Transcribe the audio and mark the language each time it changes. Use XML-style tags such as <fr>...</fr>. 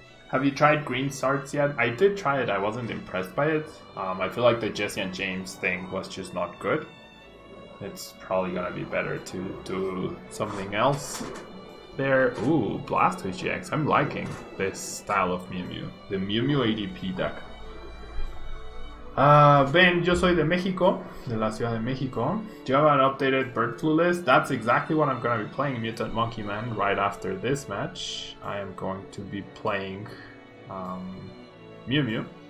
<en>Have you tried Green Sarts yet? I did try it, I wasn't impressed by it. I feel like the Jesse and James thing was just not good. It's probably gonna be better to do something else there. Ooh, Blastoise GX. I'm liking this style of Mew Mew. The Mew Mew ADP deck.</en> <es>Ben, yo soy de México, de la Ciudad de México.</es> <en>Do you have an updated bird flu list? That's exactly what I'm going to be playing, Mutant Monkey Man, right after this match. I am going to be playing Mew Mew.</en>